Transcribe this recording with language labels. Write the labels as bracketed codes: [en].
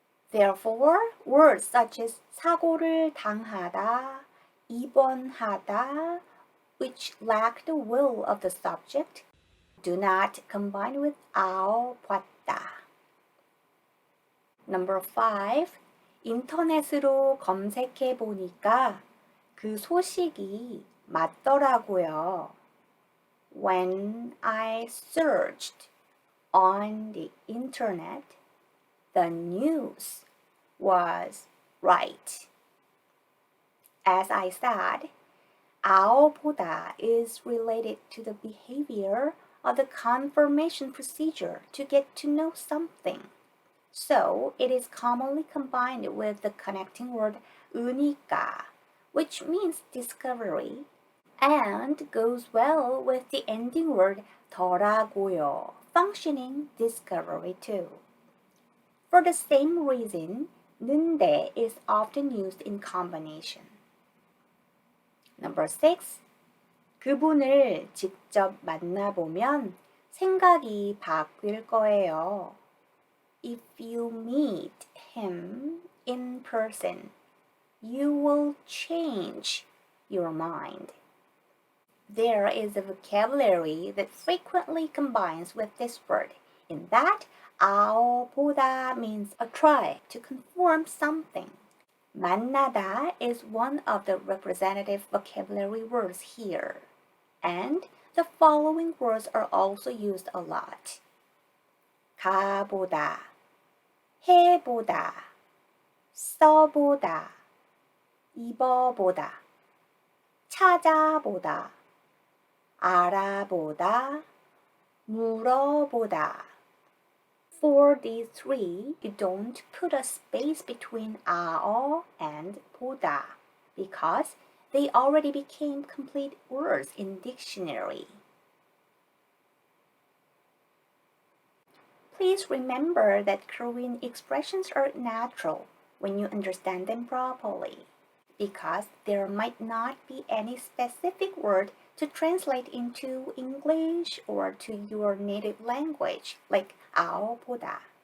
[en] Therefore, words such as 사고를 당하다, 입원하다, which lack the will of the subject, do not combine with 아어 봤다. Number 5. [ko] 인터넷으로 검색해 보니까 그 소식이 맞더라고요. [en] When I searched on the internet, the news was right. As I said, 아어 보다 is related to the behavior of the confirmation procedure to get to know something. So it is commonly combined with the connecting word 으니까, which means discovery, and goes well with the ending word 더라고요, functioning discovery too. For the same reason, 는데 is often used in combination. Number 6. [ko] 그분을 직접 만나보면 생각이 바뀔 거예요. [en] If you meet him in person, you will change your mind. There is a vocabulary that frequently combines with this word, in that 아어 보다 means a try to conform something. 만나다 is one of the representative vocabulary words here, and the following words are also used a lot. [ko] 가보다, 해보다, 써보다, 입어보다, 찾아보다, 알아보다, 물어보다. [en] For these three, you don't put a space between 아어 and 보다 because they already became complete words in dictionary. Please remember that Korean expressions are natural when you understand them properly, because there might not be any specific word to translate into English or to your native language, like 아오보다.